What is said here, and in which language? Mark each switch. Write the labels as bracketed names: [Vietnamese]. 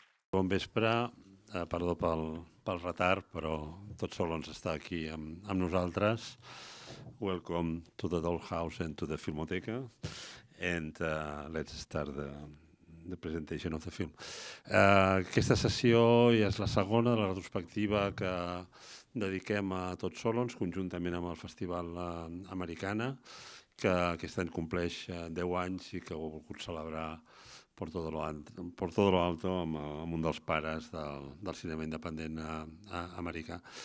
[Catalan] Bon vespre, perdó pel retard, però Todd Solondz està aquí amb nosaltres. [English] Welcome to the Dollhouse and to the Filmoteca, and let's start the presentation of the film. [Catalan] Aquesta sessió ja és la segona de la retrospectiva que dediquem a Todd Solondz, conjuntament amb el Festival Americana, que aquest any compleix 10 anys i que ho ha volgut celebrar [Spanish] por todo lo alto [Catalan] amb un dels pares del cinema independent americà.